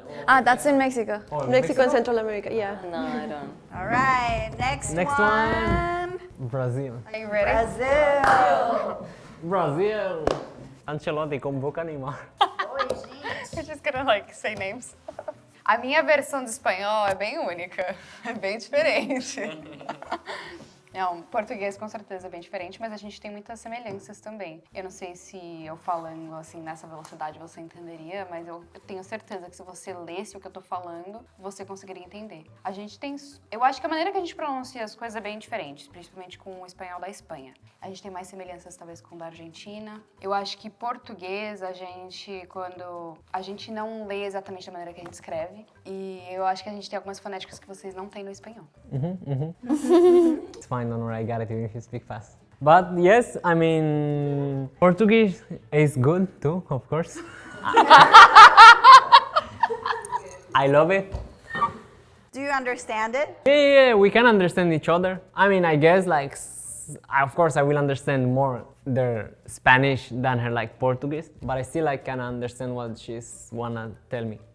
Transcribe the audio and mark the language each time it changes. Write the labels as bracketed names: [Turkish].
[English] Ah, that's in Mexico. Mexico and Central America, yeah. No, I don't. All right, next one. Brazil. Are you ready? Brazil. [Portuguese] Brazil. Ancelotti com boca animal. [English] We're just gonna like say names. [Portuguese] A minha versão de espanhol é bem única, é bem diferente. Não, português com certeza é bem diferente, mas a gente tem muitas semelhanças também. Eu não sei se eu falando assim nessa velocidade você entenderia, mas eu tenho certeza que se você lesse o que eu tô falando, você conseguiria entender. A gente tem, eu acho que a maneira que a gente pronuncia as coisas é bem diferente, principalmente com o espanhol da Espanha. A gente tem mais semelhanças talvez com o da Argentina. Eu acho que português quando a gente não lê exatamente da maneira que a gente escreve, e eu acho que a gente tem algumas fonéticas que vocês não têm no espanhol. [English] It's fine, don't worry, I got it even if you speak fast. But yes, I mean, Portuguese is good too, of course. I love it. Do you understand it? Yeah, we can understand each other. I mean, I guess like, of course I will understand more their Spanish than her like Portuguese, but I still like can understand what she's wanna tell me.